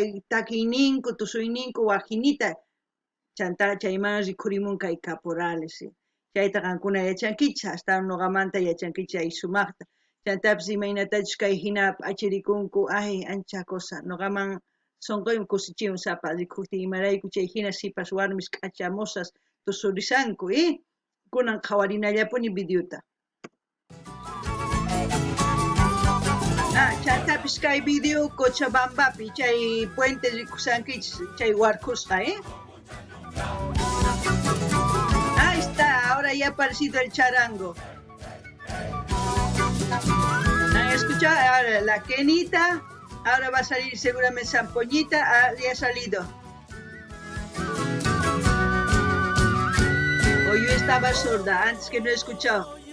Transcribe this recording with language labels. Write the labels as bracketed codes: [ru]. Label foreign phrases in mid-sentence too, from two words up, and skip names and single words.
[qu] takiyninku tusuyninku wajinita chanta chayman rikhurimun kay caporales chayta qankuna yachankichis hasta nuqamanta yachankichis ay sumaqta chaytapish imaynatachus kay hina p'achirikunku ay ancha cosa nuqaman sonqoyman kusichiwan sapa rikhuptin imarayku chay hina sipas warmis k'achamosas tusurisanku kunan qhawarinallapuni videota chaytapish kay video Cochabambapi chay puente rikusankichis chay warkusqa [es] ahí está, ahora ya ha aparecido el charango. ¿Han escuchado? Ahora la Kenita, ahora va a salir seguramente Zampoñita, ya ha salido. O yo estaba sorda, antes que no he escuchado.